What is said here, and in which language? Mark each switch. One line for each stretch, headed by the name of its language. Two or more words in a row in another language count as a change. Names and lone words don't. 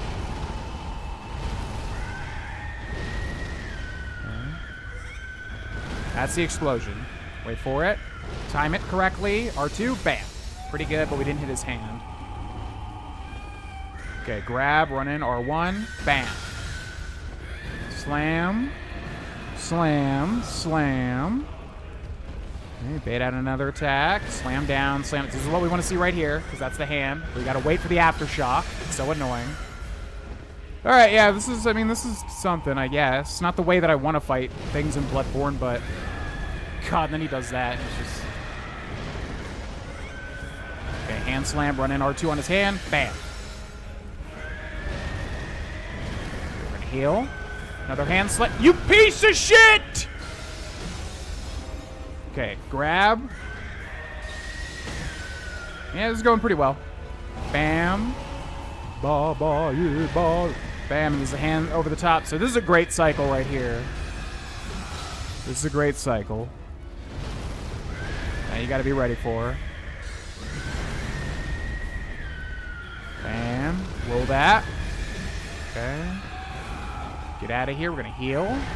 English: Okay. That's the explosion. Wait for it. Time it correctly. R2. Bam. Pretty good, but we didn't hit his hand. Okay, grab, run in, R1. Bam. Slam. Slam. Slam. Okay, bait out another attack. Slam down. Slam. This is what we want to see right here, because that's the hand. We got to wait for the aftershock. It's so annoying. All right, yeah, this is something, I guess. Not the way that I want to fight things in Bloodborne, but... God, and then he does that. It's just... Okay, hand slam, run in R2 on his hand. Bam. We're gonna heal. Another hand slam. You piece of shit! Okay, grab. Yeah, this is going pretty well. Bam. Ba, ba, yeah, ba. Bam, and there's a hand over the top. So this is a great cycle right here. This is a great cycle. Now you gotta be ready for her. Bam. Roll that. Okay. Get out of here. We're gonna heal.